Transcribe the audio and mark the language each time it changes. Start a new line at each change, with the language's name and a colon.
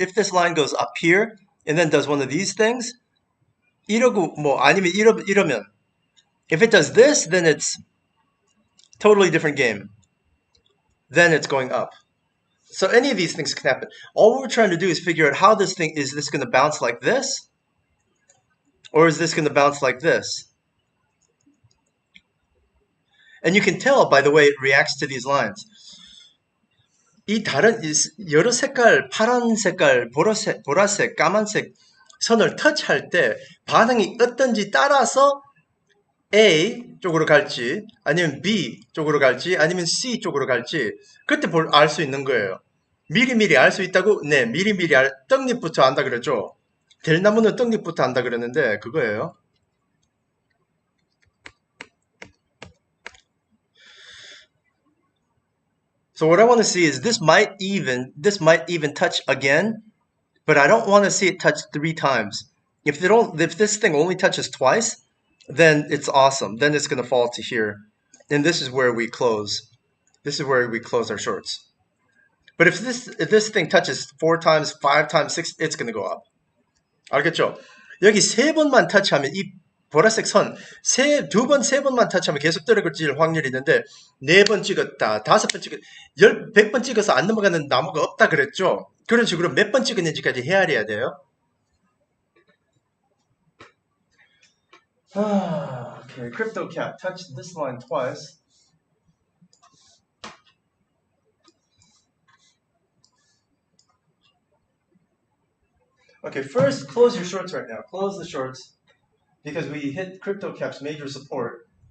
English: If this line goes up here and then does one of these things,
Korean: 이러고 뭐 아니면 이러면
English: if it does this, then it's totally different game. Then it's going up. So any of these things can happen. All we're trying to do is figure out how this thing is this going to bounce like this, or is this going to bounce like this? And you can tell by the way it reacts to these lines.
Korean: 이 다른 여러 색깔, 파란 색깔, 보라색, 까만색 선을 터치할 때 반응이 어떤지 따라서 A 쪽으로 갈지 아니면 B 쪽으로 갈지 아니면 C 쪽으로 갈지 그때 알 수 있는 거예요. 미리미리 알 수 있다고? 네, 미리미리 떡잎부터 안다 그랬죠. 델나무는 떡잎부터 안다 그랬는데 그거예요.
English: So what I want to see is this might even touch again, but I don't want to see it touch 3 times. If this thing only touches twice, then it's awesome. Then it's going to fall to here. And this is where we close. This is where we close our shorts. But if this thing touches 4 times, 5 times, 6, it's going to go up.
Korean: 알겠죠? 여기 3번만 터치하면 이 보라색 선 2번, 3번만 터치하면 계속 떨어질 확률이 있는데 4번 찍었다, 5번 찍었다, 100번 찍어서 안 넘어가는 나무가 없다 그랬죠? 그런 식으로 몇 번 찍었는지까지 헤아려야 돼요.
English: Okay, crypto cap touched this line twice. Okay, first close your shorts right now. Close the shorts because we hit crypto cap's major support.